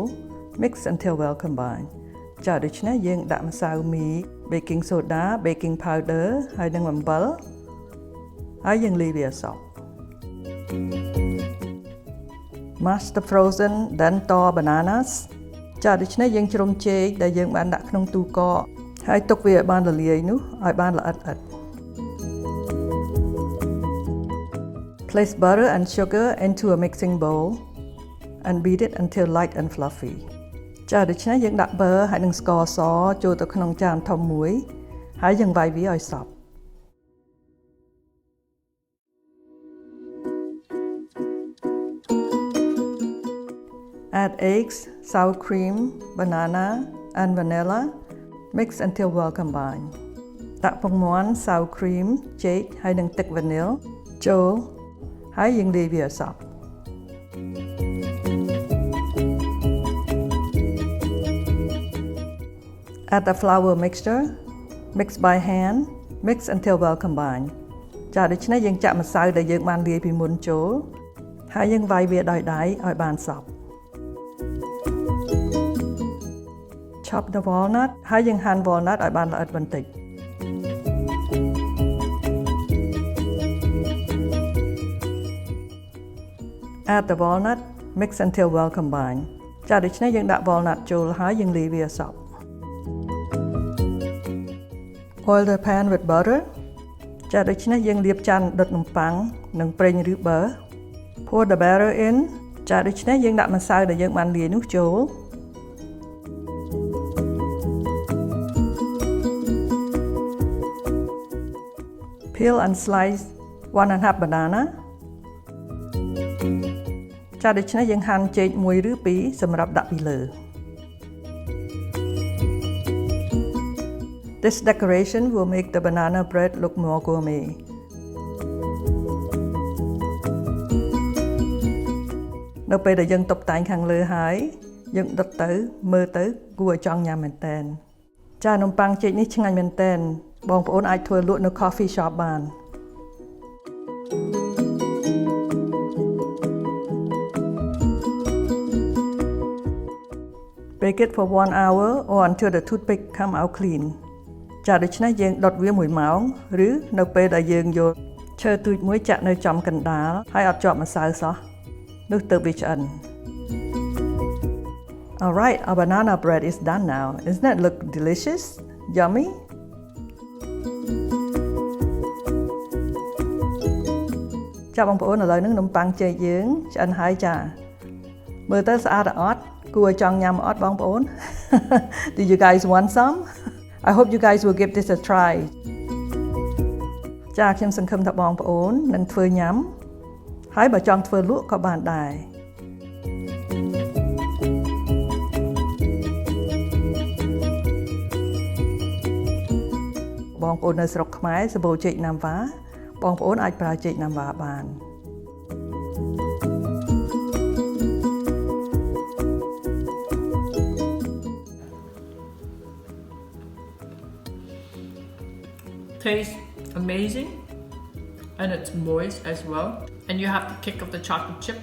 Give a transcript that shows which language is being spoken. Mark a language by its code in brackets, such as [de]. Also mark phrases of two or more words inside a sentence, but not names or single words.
[en] Mix until well combined. [km] ចាដូច្នេះយើងដាក់ម្សៅមី [en] baking soda, baking powder [km] ហើយនិងអំបិលហើយយើងលាយវាឲ្យសព្វ [en] Mash the frozen then thaw bananas. [km] ចាដូច្នេះយើងជ្រុំចេកដែលយើងបានដាក់ក្នុងទូកកហើយទុកវាឲ្យបានរលាយនោះឲ្យបានល្អិតៗ [en] Place butter and sugar into a mixing bowl and beat it until light and fluffy. [km] ចាដូច្នេះយើងដាក់ butter ហើយនិងស្ករសចូលទៅក្នុងចានធំមួយហើយយើងវាយវាឲ្យសព្វ [en] Add eggs, sour cream, banana and vanilla. Mix until well combined. [km] ដាក់ពងមាន់ [en] sour cream, [km] ចេកហើយនិងទឹក vanilla ចូលហើយយើងលាយវាឲ្យសព្វ [en] Add the flour mixture. Mix by hand. Mix until well combined. [km] ចាដូច្នេះយើងចាក់ម្សៅដែលយើងបានលាយពីមុនចូលហើយយើងវាយវាដោយដៃឲ្យបានសព្វ [en] Chop the walnut [km] ហើយយើងហាន់ walnut ឲ្យបានល្អិតបន្តិច [en] Add the walnut, mix until well combined. [km] ចាដូច្នេះយើងដាក់ walnut ចូលហើយយើងលាយវាឲ្យសព្វ [en] Oil the pan with butter. [km] ចាដូច្នេះយើងលាបចានដុតនំប៉័ងនិងប្រេងឬ butter. [en] Pour the batter in. [km] ចាដូច្នេះយើងដាក់ម្សៅដែលយើងបានលាយនោះចូល [en] Peel and slice 1.5 banana. [km] ចាដូច្នេះយើងហាន់ចេកមួយឬពីរសម្រាប់ដាក់ពីលើ [en] This decoration will make the banana bread look more gourmet. [km] នៅពេលដែលយើងតុបតែងខាងលើហើយយើងដុតទៅមើលទៅគួរឲ្យចង់ញ៉ាំមែនតើចានំប៉័ងចេកនេះឆ្ងាញ់មែនតើបងប្អូនអាចធ្វើលក់នៅ [en] coffee shop [km] បាន [en] Bake it for 1 hour or until the toothpick come out clean. [km] ចាដូច្នេះយើងដុតវា1ម៉ោងឬនៅពេលដែលយើងយកឈើទូចមួយចាក់នៅចំកណ្ដាលហើយអត់ជាប់ម្សៅសោះនោះទើបវាឆ្អិន [en] Alright, our banana bread is done now. Isn't that look delicious? Yummy? [km] ចាបងប្អូនឥឡូវនេះនំប៉័ងចេកយើងឆ្អិនហើយចាមើលទៅស្អាតអត់គួរឲ្យចង់ញ៉ាំអត់បងប្អូន [en] Do you guys want some? I hope you guys will give this a try. [km] ចាខ្ញុំសង្ឃឹមថាបងប្អូននឹងធ្វើញ៉ាំហើយបើចង់ធ្វើលក់ក៏បានដែរ បបងប្អូននៅស្រុកខ្មែរសាប៊ូចេកណាំវ៉ាបងប្អូនអាចប្រើចេកណាំវ៉ាបាន [en] Tastes amazing and it's moist as well. And you have the kick of the chocolate chip.